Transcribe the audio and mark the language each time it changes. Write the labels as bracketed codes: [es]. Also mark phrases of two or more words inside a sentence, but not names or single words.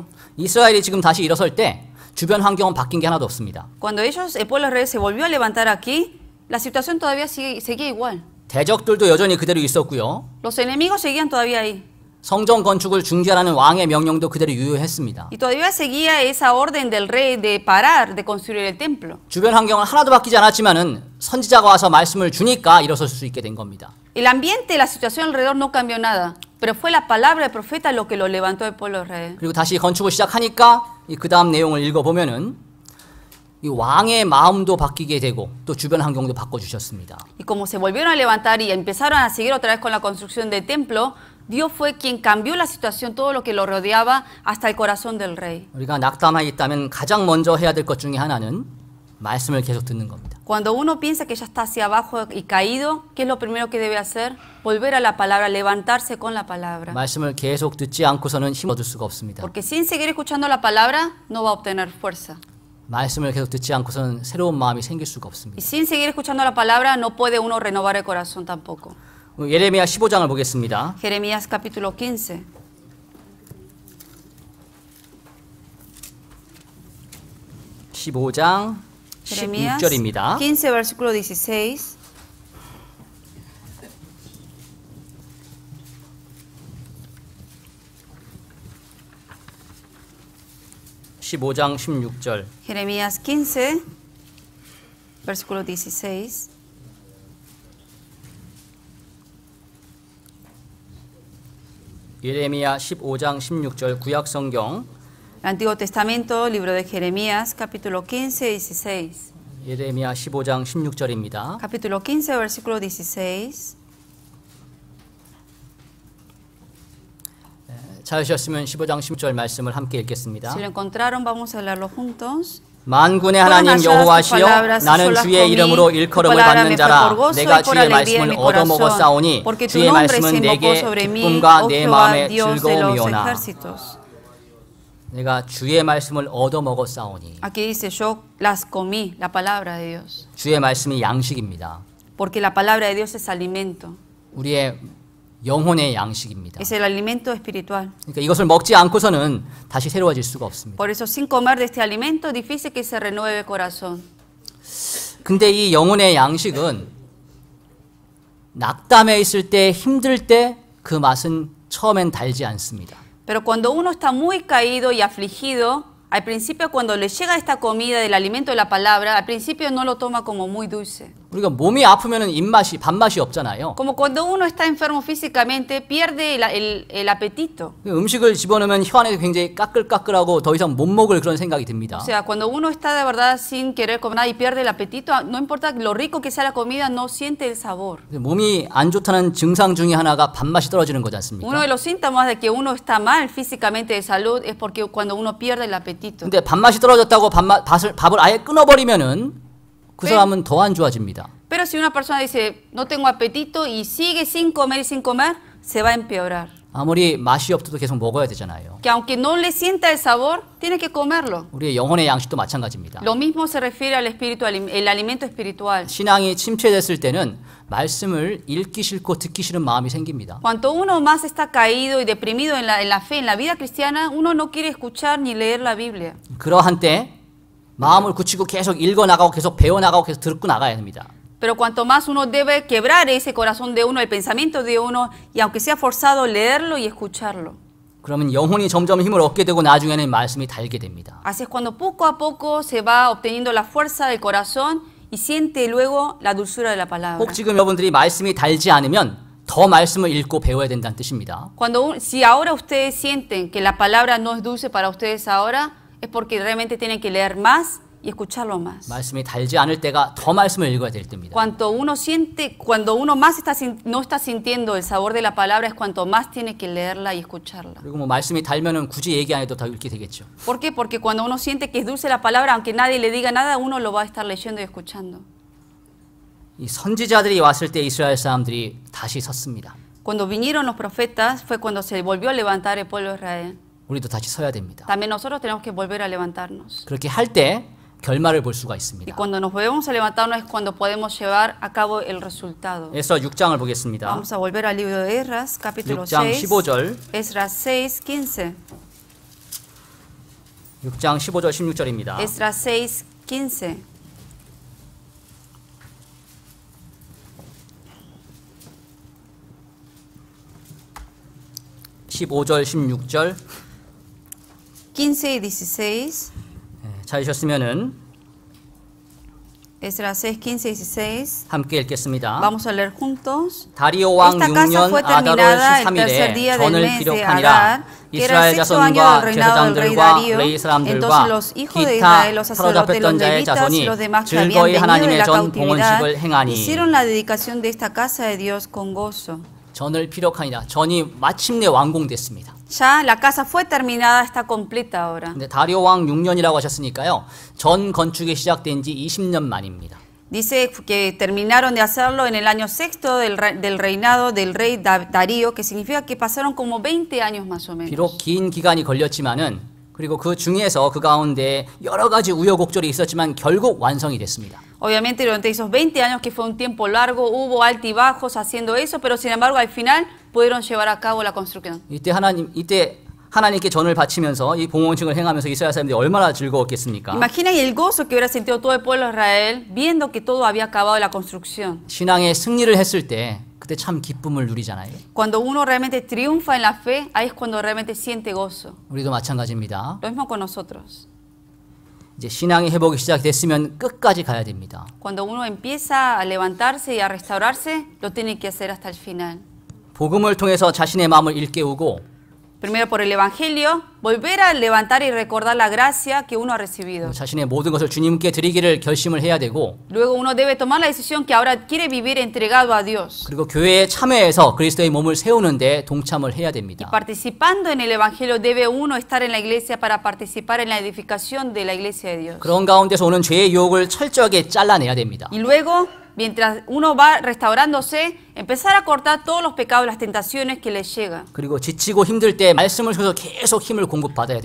[ko] 이스라엘이 지금 다시 일어설 때 주변 환경은 바뀐 게 하나도 없습니다. [es] Cuando ellos, el pueblo de Israel se volvió a levantar aquí, la situación todavía seguía igual. [ko] 대적들도 여전히 그대로 있었고요. [es] Los enemigos seguían todavía ahí. [ko] 성전 건축을 중지하라는 왕의 명령도 그대로 유효했습니다. [es] Y todavía seguía esa orden del rey de parar de construir el templo. [ko] 주변 환경은 하나도 바뀌지 않았지만은 선지자가 와서 말씀을 주니까 일어설 수 있게 된 겁니다. [es] El ambiente, la situación alrededor no cambió nada, pero fue la palabra del profeta lo que lo levantó el pueblo de Israel. [ko] 그리고 다시 건축을 시작하니까 그 다음 내용을 읽어보면은 이 왕의 마음도 바뀌게 되고 또 주변 환경도 바꿔주셨습니다. [es] Y como se volvieron a levantar y empezaron a seguir otra vez con la construcción del templo, Dios fue quien cambió la situación, todo lo que lo rodeaba, hasta el corazón del rey. [ko] 우리가 낙담하에 있다면 가장 먼저 해야 될 것 중에 하나는 말씀을 계속 듣는 겁니다. [es] Cuando uno piensa que ya está hacia abajo y caído, ¿qué es lo primero que debe hacer? Volver a la palabra, levantarse con la palabra. [ko] 말씀을 계속 듣지 않고서는 힘 얻을 수가 없습니다. [es] Porque sin seguir escuchando la palabra, no va a obtener fuerza. [ko] 말씀을 계속 듣지 않고서는 새로운 마음이 생길 수가 [es] Y [ko] 없습니다. [es] sin seguir escuchando la palabra, no puede uno renovar el corazón tampoco. [ko] 예레미야 15장을 보겠습니다. [es] Jeremías capítulo 15. [ko] 15장 Jeremías 16절입니다. [es] 15, versículo 16. [ko] (15장 16절) [es] Jeremías 15, versículo 16. [ko] 예레미야 15장 16절 구약성경 [es] El Antiguo Testamento, libro de Jeremías, capítulo 15, 16. [ko] 예레미야 15장 16절입니다. [es] Capítulo 15, versículo 16. [ko] 찾으셨으면 15장 16절 말씀을 함께 읽겠습니다. [es] Si lo encontraron, vamos a leerlo juntos. [ko] 만군의 하나님 여호와시여 나는 주의 이름으로 일컬음을 받는 자라 내가 주의 말씀을 얻어먹었사오니 주의 말씀은 내게 기쁨과 내 마음의 즐거움이오나. 내가 주의 말씀을 얻어먹었사오니. [es] Aquí dice yo las comí, la palabra de Dios. [ko] 주의 말씀이 양식입니다. [es] Porque la palabra de Dios es alimento. [ko] 우리의 영혼의 양식입니다. [es] Es el alimento espiritual. [ko] 그러니까 이것을 먹지 않고서는 다시 새로워질 수가 없습니다. [es] Por eso sin comer de este alimento difícil que se renueve el corazón. [ko] 근데 이 영혼의 양식은 낙담해 있을 때 힘들 때 그 맛은 처음엔 달지 않습니다. [es] Pero cuando uno está muy caído y afligido, al principio cuando le llega esta comida del alimento de la palabra, al principio no lo toma como muy dulce. [ko] 우리가 몸이 아프면은 입맛이 밥맛이 없잖아요. [es] Como cuando uno está enfermo físicamente, pierde el apetito. [ko] 음식을 집어넣으면 혀안에 굉장히 까끌까끌하고 더 이상 못 먹을 그런 생각이 듭니다. [es] O sea, cuando uno está de verdad sin querer comer nada y pierde el apetito, no importa lo rico que sea la comida, no siente el sabor. [ko] 몸이 안 좋다는 증상 중에 하나가 밥맛이 떨어지는 거지 않습니까? [es] Uno de los síntomas de que uno está mal físicamente de salud es porque cuando uno pierde el apetito. [ko] 근데 밥맛이 떨어졌다고 밥을 아예 끊어버리면은 그 사람은 더 안 좋아집니다. [es] Pero si una persona dice no tengo apetito y sigue sin comer, se va a empeorar. [ko] 아무리 맛이 없어도 계속 먹어야 되잖아요. [es] Que aunque no le sienta el sabor, tiene que comerlo. [ko] 우리의 영혼의 양식도 마찬가지입니다. [es] Lo mismo se refiere al espíritu, el alimento espiritual. [ko] 신앙이 침체됐을 때는 말씀을 읽기 싫고 듣기 싫은 마음이 생깁니다. [es] Cuanto uno más está caído y deprimido en la fe, en la vida cristiana, uno no quiere escuchar ni leer la Biblia. [ko] 그러한 때 마음을 굳히고 계속 읽어나가고 계속 배워나가고 계속 듣고 나가야 됩니다. [es] Pero cuanto más uno debe quebrar ese corazón de uno, el pensamiento de uno, y aunque sea forzado, leerlo y escucharlo. [ko] 그러면 영혼이 점점 힘을 얻게 되고 나중에는 말씀이 달게 됩니다. [es] Así es cuando poco a poco se va obteniendo la fuerza del corazón y siente luego la dulzura de la palabra. [ko] 혹 지금 여러분들이 말씀이 달지 않으면 더 말씀을 읽고 배워야 된다는 뜻입니다. [es] Si ahora ustedes sienten que la palabra no es dulce para ustedes ahora, es porque realmente tienen que leer más y escucharlo más. [ko] 말씀이 달지 않을 때가 더 말씀을 읽어야 될 때입니다. [es] Cuando uno más no está sintiendo el sabor de la palabra, es cuanto más tiene que leerla y escucharla. [ko] 그리고 뭐 말씀이 달면은 굳이 얘기 안 해도 다 읽게 되겠죠. [es] ¿Por qué? Porque cuando uno siente que es dulce la palabra, aunque nadie le diga nada, uno lo va a estar leyendo y escuchando. [ko] 이 선지자들이 왔을 때 이스라엘 사람들이 다시 섰습니다. [es] Cuando vinieron los profetas fue cuando se volvió a levantar el pueblo de Israel. [ko] 우리도 다시 서야 됩니다. [es] También nosotros tenemos que volver a levantarnos. [ko] 그렇게 할 때 결말을 볼 수가 [es] Y [ko] 있습니다. [es] cuando nos volvemos a levantarnos es cuando podemos llevar a cabo el resultado. [ko] 에스더 6장을 보겠습니다. [es] Vamos a volver al libro de Esdras, capítulo [ko] 6장 6. 15절, [es] Esdras 6, 15. [ko] 6장 15절 16절입니다. [es] Esdras 6, 15. [ko] (15절) (16절) [es] 15 y 16. [ko] 찾으셨으면은 [es] Esdras 6, 15 y 16. [ko] 함께 읽겠습니다. [es] Vamos a leer juntos. [ko] 다리오 왕 [es] Esta casa [ko] 6년 [es] fue [ko] 아달월 [es] terminada el tercer [ko] 13일에 [es] día del [ko] 전을 [es] mes de [ko] 기록하니라. [es] Adar, que era [ko] 이스라엘 [es] el sexto año del [ko] 자손과 [es] reinado del rey [ko] 제사장들과 [es] Darío. [ko] 레위 [es] Entonces [ko] 사람들과 [es] los hijos de [ko] 기타 [es] Israel, los sacerdotes, los [ko] 사로잡혔던 자의 [es] levitas, [ko] 자손이 [es] los demás que habían [ko] 즐거이 [es] venido de [ko] 하나님의 [es] la [ko] 전 [es] cautividad, [ko] 봉헌식을 행하니. [es] hicieron la dedicación de esta casa de Dios con gozo. [ko] 전을 피력하니라. 전이 마침내 완공됐습니다. [es] Ya la casa fue terminada, está completa ahora. [ko] 근데 다리오 왕 6년이라고 하셨으니까요. 전 건축이 시작된 지 20년 만입니다. [es] Dice que terminaron de hacerlo en el año sexto del reinado del rey Darío, que significa que pasaron como 20 años más o menos. [ko] 비록 긴 기간이 걸렸지만은 그리고 그 중에서 그 가운데 여러 가지 우여곡절이 있었지만 결국 완성이 됐습니다. [es] Obviamente durante esos 20 años que fue un tiempo largo hubo altibajos haciendo eso, pero sin embargo al final pudieron llevar a cabo la construcción. [ko] 이때 하나님께 전을 바치면서 이 봉헌식을 행하면서 이스라엘 사람들이 얼마나 즐거웠겠습니까? [es] Imaginen el gozo que hubiera sentido todo el pueblo de Israel viendo que todo había acabado la construcción. [ko] 신앙의 승리를 했을 때 그때 참 기쁨을 누리잖아요. [es] Cuando uno realmente triunfa en la fe, ahí es cuando realmente siente gozo. [ko] 우리도 마찬가지입니다. [es] Lo mismo con nosotros. [ko] 이제 신앙의 회복이 시작됐으면 끝까지 가야 됩니다. [es] Cuando uno empieza a levantarse y a restaurarse, lo tiene que hacer hasta el final. [ko] 복음을 통해서 자신의 마음을 일깨우고 [es] Primero por el Evangelio, volver a levantar y recordar la gracia que uno ha recibido. [ko] 자신의 모든 것을 주님께 드리기를 결심을 해야 되고 [es] Luego uno debe tomar la decisión que ahora quiere vivir entregado a Dios. [ko] 그리고 교회에 참여해서 그리스도의 몸을 세우는데 동참을 해야 [es] Y [ko] 됩니다. [es] participando en el Evangelio debe uno estar en la iglesia para participar en la edificación de la iglesia de Dios. [ko] 그런 가운데서 오는 죄의 유혹을 철저하게 잘라내야 됩니다. [es] Y luego, mientras uno va restaurándose, empezar a cortar todos los pecados, las tentaciones que les llegan. [ko] 그리고 지치고 힘들 때 말씀을 통해서 계속 힘을 공급받아야